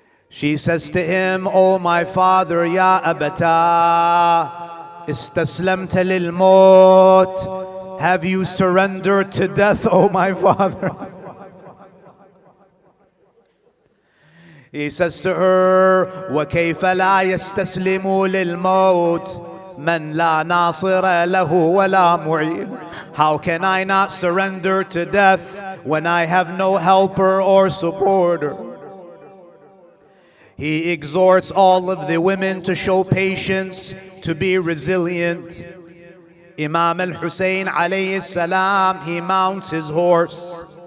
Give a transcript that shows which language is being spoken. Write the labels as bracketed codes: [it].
[en] She says to him, "Oh my father, [ar] ya abata, istaslamta lil maut. [en] Have you surrendered to death, oh my father?" He says to her, [ar] وَكَيْفَ لَا يَسْتَسْلِمُ لِلْمَوْتِ مَنْ لَا نَاصِرَ لَهُ وَلَا مُعِينَ. [en] How can I not surrender to death when I have no helper or supporter? He exhorts all of the women to show patience, to be resilient. Imam Hussain alayhi salam, he mounts his horse.